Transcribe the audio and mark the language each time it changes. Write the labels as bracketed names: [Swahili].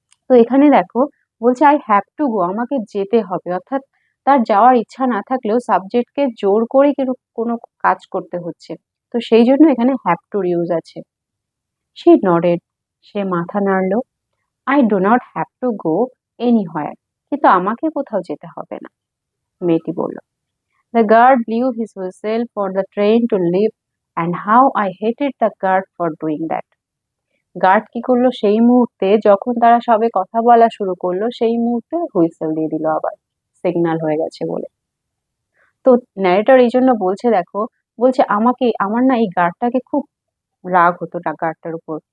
[Bangla] তো এখানে দেখো বলছে [English] I have to go, [Bangla] আমাকে যেতে হবে, অর্থাৎ তার যাওয়ার ইচ্ছা না থাকলেও সাবজেক্টকে জোর করে কোনো কাজ করতে হচ্ছে। তো সেই জন্য এখানে হ্যাভ টুর ইউজ আছে। সে নডেড, সে মাথা নাড়লো। [English] I do not have to go anywhere, [Bangla] কিন্তু আমাকে কোথাও যেতে হবে না, মেয়েটি বলল। [English] The guard blew his whistle for the train to leave, and how I hated the guard for doing that. [Bangla] Guard কি করলো সেই মুহূর্তে, যখন তারা সবে কথা বলা শুরু করলো সেই মুহূর্তে হুইসেল দিয়ে দিল, আবার সিগন্যাল হয়ে গেছে বলে। তো ন্যারেটর এই জন্য বলছে, দেখো বলছে আমাকে, আমার না এই গার্ডটাকে খুব রাগ হতো না গার্ডটার উপর।